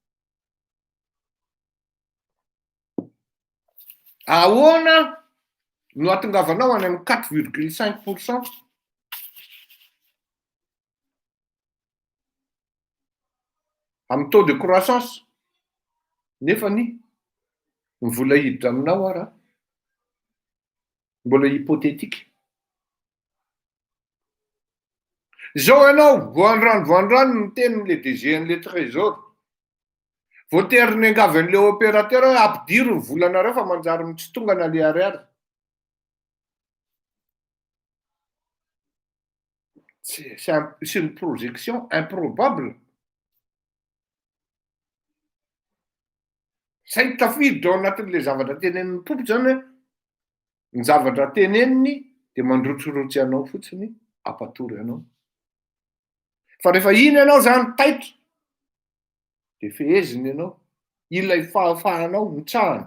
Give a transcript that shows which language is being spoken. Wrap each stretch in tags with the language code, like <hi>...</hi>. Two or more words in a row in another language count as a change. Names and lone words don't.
<mg>Ahoana no atongavanao any amin'ny 4,5% amin'ny</mg> <fr>taux de croissance</fr> <mg>nefa ny vola hiditra aminao ara mbola hypothétique. Zao ianao voandrano ny tenin'le DG-n'le trésor. Voatery angavan'le opérateur hoe ampidiro ny volanareo fa manjary mitsitongana le ariary.</mg> <fr>C'est une projection improbable.</fr> <mg>Saingy tafiditra ao anatin'le zavatra tenenin'ny mpompo zany hoe ny zavatra teneniny dia mandrotsorotsy anao fotsiny, ampatory anao. Fa rehefa iny ianao zany taitra dia feheziny ianao, ilay fahafahanao mitsahany.</mg>